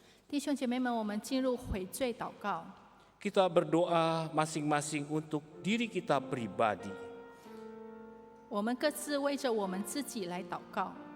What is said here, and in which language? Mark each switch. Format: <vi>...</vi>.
<zh>弟兄姐妹们，我们进入悔罪祷告。</zh> <id>Kita berdoa masing-masing untuk diri kita pribadi.</id> <zh>我们各自为着我们自己来祷告。</zh>